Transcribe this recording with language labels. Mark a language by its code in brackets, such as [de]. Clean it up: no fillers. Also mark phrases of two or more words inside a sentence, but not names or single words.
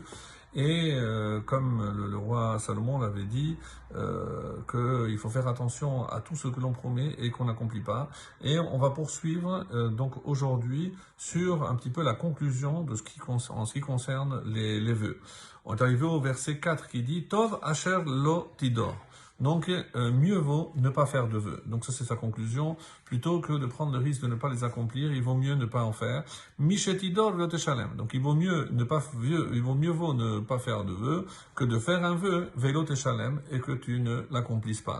[fr] Et comme le roi Salomon l'avait dit, qu'il faut faire attention à tout ce que l'on promet et qu'on n'accomplit pas. Et on va poursuivre donc aujourd'hui sur un petit peu la conclusion de en ce qui concerne les vœux. On est arrivé au verset 4 qui dit « [he] טוב אשר לא תדור ». [fr] Donc, mieux vaut ne pas faire de vœux. Donc ça, c'est sa conclusion. Plutôt que de prendre le risque de ne pas les accomplir, il vaut mieux ne pas en faire. [he] משתדור לא תשלם. [fr] Donc, il vaut mieux ne pas faire de vœux que de faire un vœu, [he] ולא תשלם, [fr] et que tu ne l'accomplisses pas.